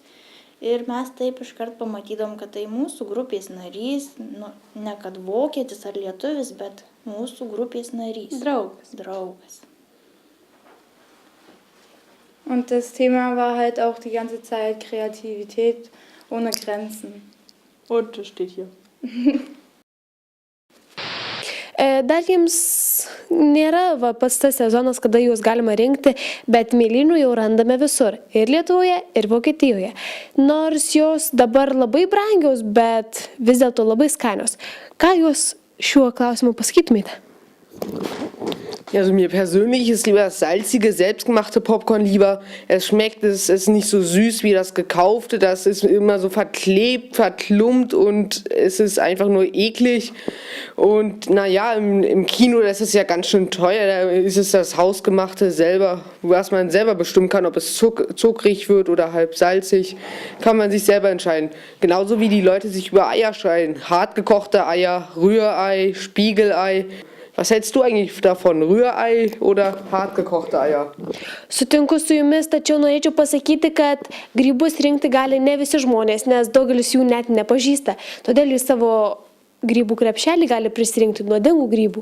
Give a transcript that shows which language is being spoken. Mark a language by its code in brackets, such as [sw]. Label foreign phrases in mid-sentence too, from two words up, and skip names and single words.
[lt] Ir mes taip iškart pamatydom, kad tai mūsų grupės narys, ne kad vokietis ar lietuvis, bet mūsų grupės narys. Draugas. [de] Und das Thema war halt auch die ganze Zeit Kreativität ohne Grenzen. Und das steht hier. [lt] Dar jiems nėra pats tas sezonas, kada juos galima rinkti, bet mėlynų jau randame visur. Ir Lietuvoje, ir Vokietijoje. Nors jos dabar labai brangios, bet vis dėlto labai skanios. Ką jūs šiuo klausimu pasakytumėte? [de] Also mir persönlich ist lieber das salzige, selbstgemachte Popcorn lieber. Es schmeckt, es ist nicht so süß wie das gekaufte. Das ist immer so verklebt, verklumpt und es ist einfach nur eklig. Und naja, im Kino, das ist ja ganz schön teuer. Da ist es das Hausgemachte selber, was man selber bestimmen kann, ob es zuckrig wird oder halb salzig. Kann man sich selber entscheiden. Genauso wie die Leute sich über Eier scheiden. Hartgekochte Eier, Rührei, Spiegelei. Was hältst du eigentlich davon? Rührei oder hartgekochte Eier? [lt] Sutinku su jumis, tačiau norėčiau pasakyti, kad grybus rinkti gali ne visi žmonės, nes daugelis jų net nepažįsta. Todėl į savo grybų krepšelį gali prisirinkti nuodingų grybų.